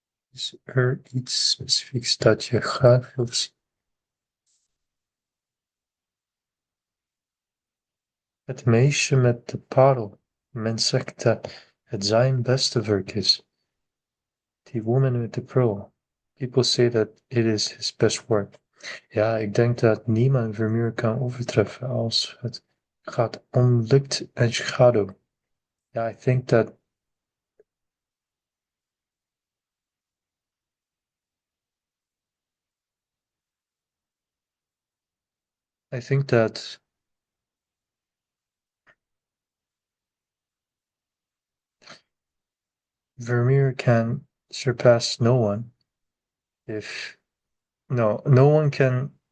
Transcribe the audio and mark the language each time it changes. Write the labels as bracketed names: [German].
[Dutch] Is er iets specifieks dat je graag wilt zien? Het meisje met de parel. Men zegt dat het zijn beste werk is. [English] The woman with the pearl. People say that it is his best work. [Dutch] Ja, ik denk dat niemand Vermeer kan overtreffen als het gaat om licht en schaduw. [English] Ja, I think that Vermeer can surpass no one if no one can.